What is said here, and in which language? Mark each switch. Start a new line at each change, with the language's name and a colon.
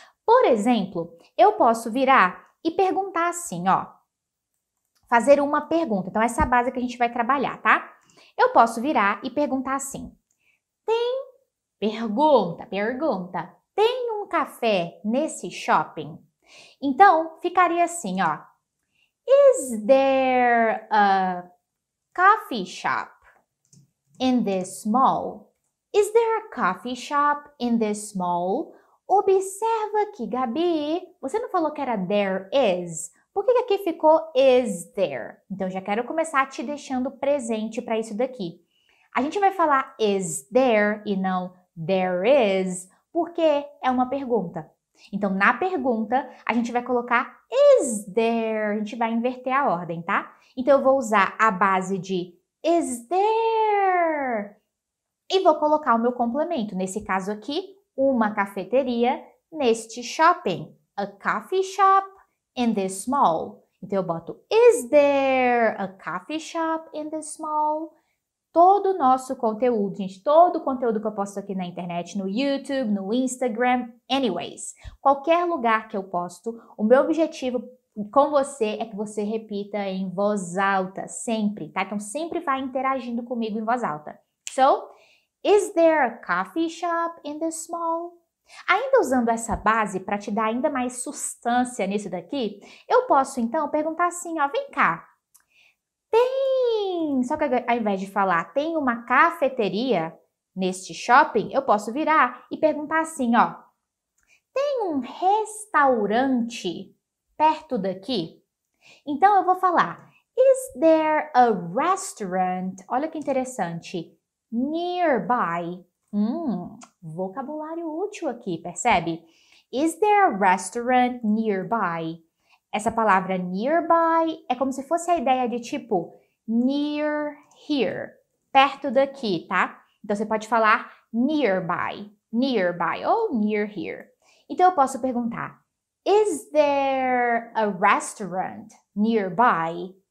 Portuguese: Por exemplo, eu posso virar e perguntar assim, ó. Fazer uma pergunta. Então, essa é a base que a gente vai trabalhar, tá? Eu posso virar e perguntar assim. Pergunta. Tem um café nesse shopping? Então, ficaria assim, ó.
English: Is there a coffee shop in this mall? Is there a coffee shop in this mall?
Portuguese: Observa que, Gabi, você não falou que era there is? Por que aqui ficou is there? Então, já quero começar te deixando presente para isso daqui. A gente vai falar is there e não there is, porque é uma pergunta. Então, na pergunta, a gente vai colocar is there, a gente vai inverter a ordem, tá? Então, eu vou usar a base de is there e vou colocar o meu complemento. Nesse caso aqui, uma cafeteria neste shopping.
English: A coffee shop in this mall.
Portuguese: Então, eu boto,
English: is there a coffee shop in this mall?
Portuguese: Todo o nosso conteúdo, gente, todo o conteúdo que eu posto aqui na internet, no YouTube, no Instagram, anyways. Qualquer lugar que eu posto, o meu objetivo com você é que você repita em voz alta, sempre, tá? Então, sempre vai interagindo comigo em voz alta.
English: So, is there a coffee shop in this mall?
Portuguese: Ainda usando essa base para te dar ainda mais substância nisso daqui, eu posso então perguntar assim, ó, vem cá, só que ao invés de falar tem uma cafeteria neste shopping, eu posso virar e perguntar assim, ó, tem um restaurante perto daqui? Então eu vou falar,
English: is there a restaurant,
Portuguese: olha que interessante, nearby? Vocabulário útil aqui, percebe?
English: Is there a restaurant nearby?
Portuguese: Essa palavra nearby é como se fosse a ideia de tipo near here, perto daqui, tá? Então você pode falar nearby ou near here. Então eu posso perguntar,
English: is there a restaurant nearby?